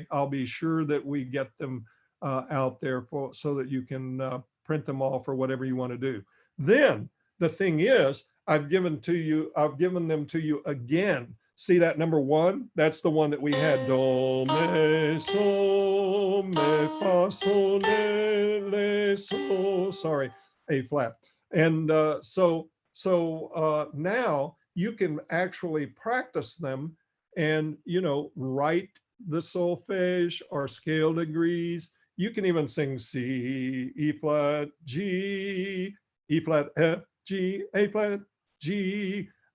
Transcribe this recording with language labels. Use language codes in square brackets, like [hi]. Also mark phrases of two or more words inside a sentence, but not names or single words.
[en] I'll be sure that we get them out there so that you can print them off or whatever you want to do. Then the thing is, I've given them to you again. See that number 1? That's the one that we had. Do, me, so, me, fa, sol, le, so. Sorry, A flat. And so now you can actually practice them and, you know, write the solfege or scale degrees. You can even sing C, E flat, G, E flat, F, G, A flat, G.